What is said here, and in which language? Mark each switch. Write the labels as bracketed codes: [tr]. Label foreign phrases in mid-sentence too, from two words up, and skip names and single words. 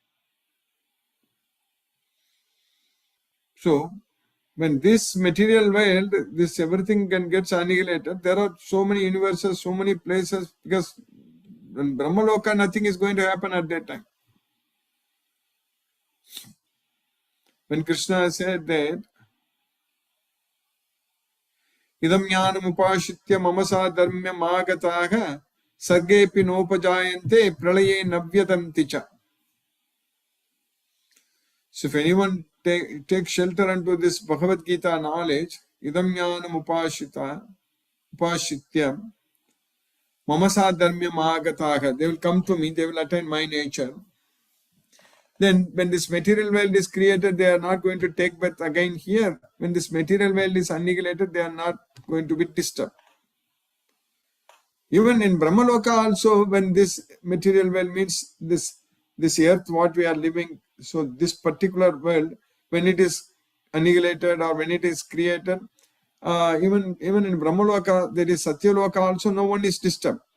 [en] So, when this material world, this everything can get annihilated, there are so many universes, so many places, because in Brahmaloka, nothing is going to happen at that time. When Krishna said that, [sa] Idam jnanam upashitya mamasa dharmya magataha sargepi nopajayante pralaye navyatanti cha. [en] So if anyone take shelter unto this Bhagavad Gita knowledge, [sa] Idam jnanam upashitya mamasa dharmya magataha, [en] they will come to me, they will attain my nature. Then when this material world is created, they are not going to take birth again here. When this material world is annihilated, they are not going to be disturbed. Even in Brahmaloka also, when this material world means this earth, what we are living, so this particular world, when it is annihilated or when it is created, even in Brahmaloka, there is Satyaloka also, no one is disturbed.